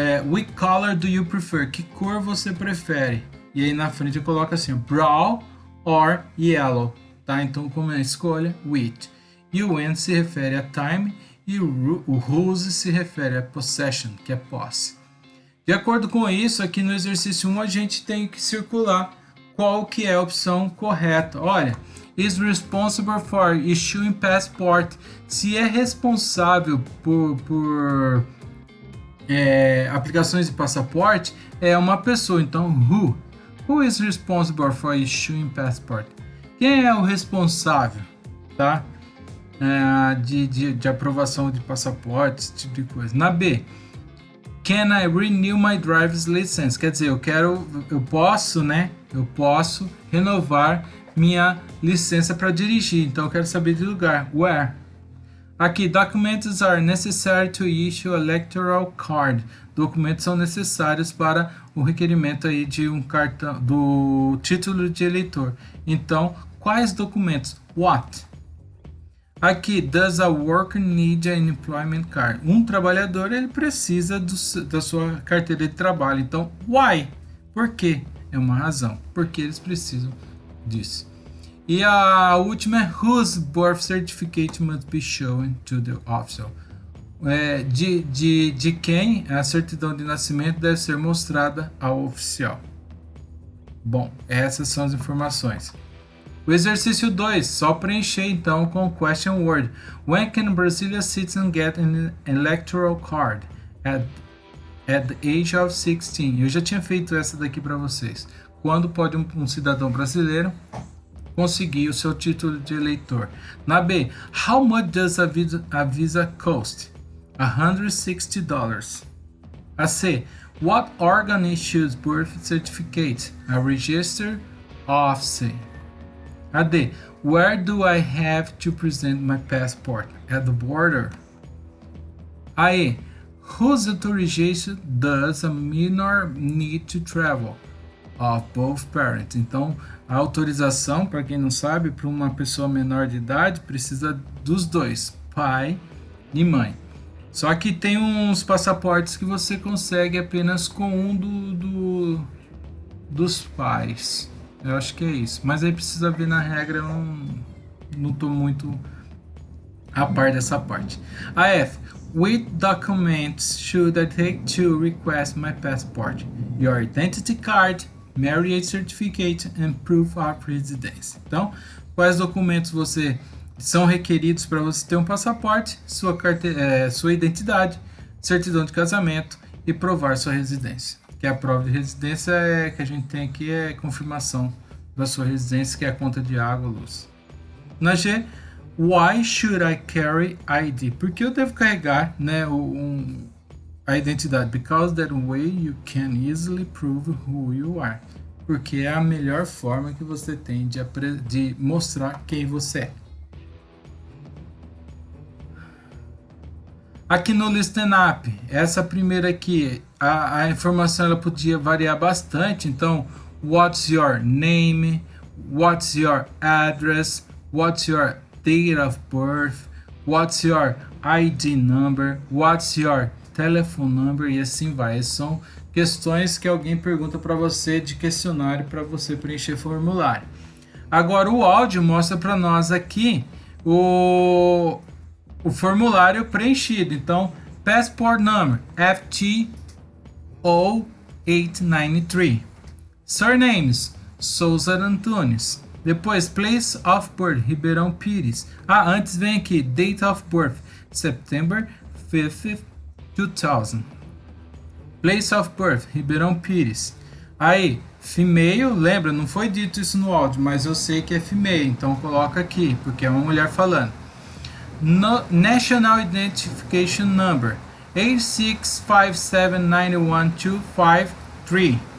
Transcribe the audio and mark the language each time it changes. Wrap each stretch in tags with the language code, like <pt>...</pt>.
<en>Which color do you prefer?</en> <pt>Que cor você prefere? E aí na frente eu coloco assim,</pt> <en>brown or yellow,</en> <pt>tá? Então como é a escolha, which. E o when se refere a time e o whose se refere a possession, que é posse. De acordo com isso, aqui no exercício 1 a gente tem que circular qual que é a opção correta. Olha,</pt> <en>is responsible for issuing passport.</en> <pt>Se é responsável por aplicações de passaporte, é uma pessoa. Então, who?</pt> <en>Who is responsible for issuing passport?</en> <pt>Quem é o responsável, tá? de aprovação de passaporte, esse tipo de coisa.</pt> <en>Na B, can I renew my driver's license?</en> <pt>Quer dizer, eu posso, né? Eu posso renovar minha licença para dirigir. Então eu quero saber de lugar.</pt> <en>Where?</en> <pt>Aqui,</pt> <en>documents are necessary to issue a electoral card.</en> <pt>Documentos são necessários para o requerimento aí de um cartão, do título de eleitor. Então, quais documentos?</pt> <en>What? Aqui, does a worker need an employment card?</en> <pt>Um trabalhador, ele precisa da sua carteira de trabalho. Então, why? Por quê? É uma razão. Porque eles precisam disso. E a última é</pt> <en>whose birth certificate must be shown to the official.</en> <pt>De quem a certidão de nascimento deve ser mostrada ao oficial. Bom, essas são as informações. O exercício 2, só preencher então com question word.</pt> <en>When can a Brazilian citizen get an electoral card? At the age of 16.</en> <pt>Eu já tinha feito essa daqui para vocês. Quando pode um cidadão brasileiro conseguir o seu título de eleitor?</pt> <en>Na B, how much does a visa cost? $160. A C, what organ issues birth certificate? A registered office. A D, where do I have to present my passport? At the border. A E, whose authorization does a minor need to travel? Of both parents.</en> <pt>Então, a autorização, para quem não sabe, para uma pessoa menor de idade, precisa dos dois, pai e mãe. Só que tem uns passaportes que você consegue apenas com um dos pais. Eu acho que é isso. Mas aí precisa ver na regra, eu não estou muito a par dessa parte. A F.</pt> <en>Which documents should I take to request my passport? Your identity card, marriage certificate and proof of residence.</en> <pt>Então, quais documentos são requeridos para você ter um passaporte? Sua identidade, certidão de casamento e provar sua residência. Que a prova de residência que a gente tem aqui é confirmação da sua residência, que é a conta de água, luz.</pt> <en>Na G, why should I carry ID?</en> <pt>Porque eu devo carregar, né, a identidade.</pt> <en>Because that way you can easily prove who you are.</en> <pt>Porque é a melhor forma que você tem de mostrar quem você é. Aqui no Listen Up, essa primeira aqui, a informação ela podia variar bastante.</pt> <en>Então, what's your name? What's your address? What's your date of birth? What's your ID number? What's your telephone number?</en> <pt>E assim vai. Essas são questões que alguém pergunta para você de questionário para você preencher formulário. Agora o áudio mostra para nós aqui o formulário preenchido. Então,</pt> <en>passport number FT0893. Surnames Souza Antunes. Depois, place of birth Ribeirão Pires.</en> <pt>Antes vem aqui</pt> <en>date of birth September 5th, 2000. Place of birth Ribeirão Pires.</en> <pt>Aí, female, lembra, não foi dito isso no áudio, mas eu sei que é female, então coloca aqui, porque é uma mulher falando.</pt> <en>National Identification Number 865791253.</en>